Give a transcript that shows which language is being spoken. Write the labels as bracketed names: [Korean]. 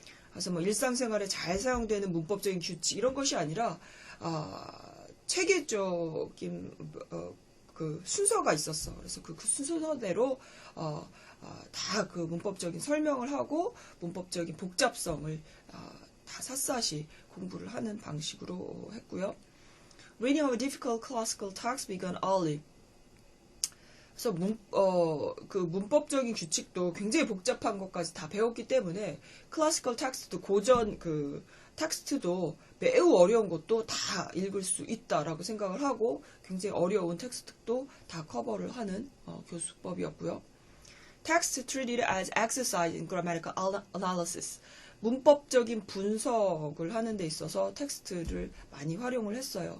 [Korean] 그래서 뭐 일상생활에 잘 사용되는 문법적인 규칙 이런 것이 아니라 체계적인 그 순서가 있었어. 그래서 그 순서대로 다 그 문법적인 설명을 하고 문법적인 복잡성을 다 샅샅이 공부를 하는 방식으로 했고요. [English] Reading of difficult classical texts began early. [Korean] 그래서 그 문법적인 규칙도 굉장히 복잡한 것까지 다 배웠기 때문에 클래시컬 텍스트도 고전 그 텍스트도 매우 어려운 것도 다 읽을 수 있다라고 생각을 하고 굉장히 어려운 텍스트도 다 커버를 하는 교수법이었고요. [English] Text treated as exercise in grammatical analysis. [Korean] 문법적인 분석을 하는 데 있어서 텍스트를 많이 활용을 했어요.